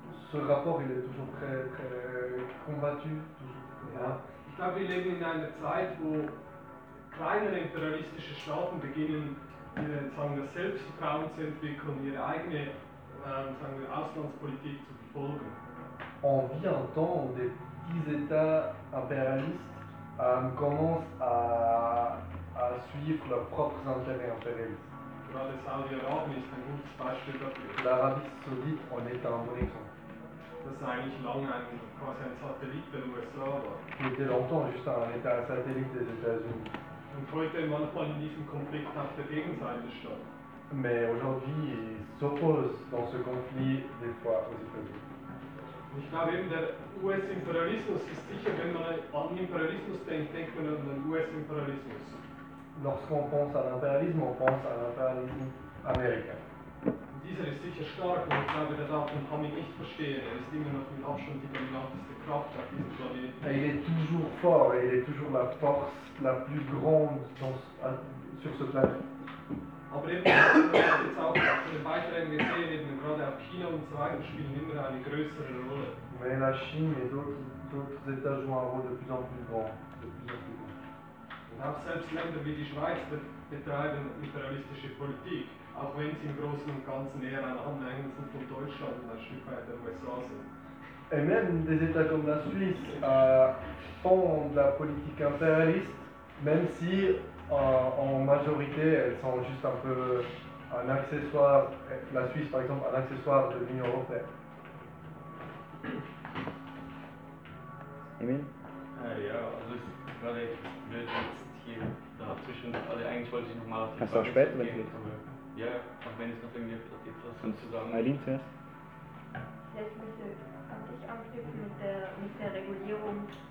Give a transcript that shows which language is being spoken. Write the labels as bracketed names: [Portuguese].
[French] Ce rapport, il est toujours très, très combattu. [German] Ich glaube, wir leben in einer Zeit, wo kleinere imperialistische Staaten beginnen, sagen wir, Selbstvertrauen zu entwickeln, ihre eigene, sagen wir, Auslandspolitik zu verfolgen. [French] On vit un temps où des petits États impérialistes commencent à suivre leurs propres intérêts impérialistes. [German] Gerade Saudi-Arabien ist ein gutes Beispiel dafür. [French] L'Arabie Saoudite en est un bon exemple. [German] Das ist eigentlich lange ein, quasi ein Satellit der USA war. [French] Il était longtemps juste un état satellite des États-Unis. [German] Und heute manchmal in diesem Konflikt auf der Gegenseite statt. [French] Mais aujourd'hui, il s'oppose dans ce conflit des fois aux États-Unis. [German] Ich glaube eben, der US-Imperialismus ist sicher, wenn man an Imperialismus denkt, denkt man an den US-Imperialismus. [French] Lorsqu'on pense à l'impérialisme, on pense à l'impérialisme américain. [German] Dieser ist sicher stark und ich glaube, der darf den Hamid nicht verstehen. Er ist immer noch mit Abstand die dominanteste Kraft auf diesem Planeten. [French] Il est toujours fort et il est toujours la force la plus grande dans, sur ce planète. [German] Aber eben, wir haben jetzt auch in den Beiträgen gesehen, eben gerade auch China und so weiter spielen immer eine größere Rolle. [French] Mais la Chine et d'autres États jouent un rôle de plus en plus grand. De plus en plus grand. [German] Und auch selbst Länder wie die Schweiz betreiben imperialistische Politik. Auch wenn sie im Großen und Ganzen eher ein Anhängsel sind von Deutschland und ein Stück weit der USA sind. [French] Et même des États comme la Suisse font de la politique impérialiste, même si en majorité elles sont juste un peu un accessoire, la Suisse par exemple, un accessoire de l'Union Européenne. [German] Emil? Ja, also ich gerade blöd jetzt hier dazwischen, also eigentlich wollte ich nochmal auf die Frage. Kannst du auch später, wenn du ja, auch wenn es noch irgendwie etwas gibt, was kannst du sagen? Eileen zuerst. Vielleicht möchte ich an dich anknüpfen mit der Regulierung.